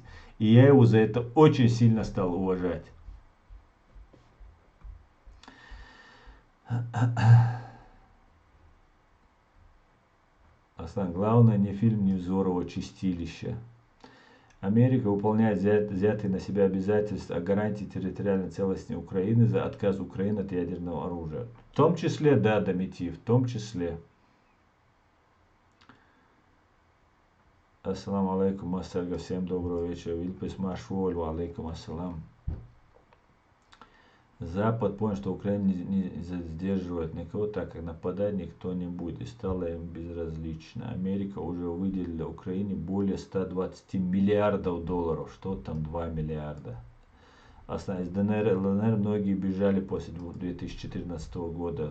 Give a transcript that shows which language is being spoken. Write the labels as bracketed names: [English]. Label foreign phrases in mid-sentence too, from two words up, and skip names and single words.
[Russian] И я его за это очень сильно стал уважать. Аслан, главное не фильм Невзорова «Чистилище». Америка выполняет взятые на себя обязательства о гарантии территориальной целостности Украины за отказ Украины от ядерного оружия. В том числе, да, Домити, в том числе. [Arabic] السلام عليكم, Массарга, [Russian] всем доброго вечера. [Arabic] Вильпес Машволь, عليكم السلام. [Russian] Запад понял, что Украина не сдерживает никого, так как нападать никто не будет, и стало им безразлично. Америка уже выделила Украине более 120 миллиардов долларов. Что там 2 миллиарда? Основная из ДНР и ЛНР многие бежали после 2014 года.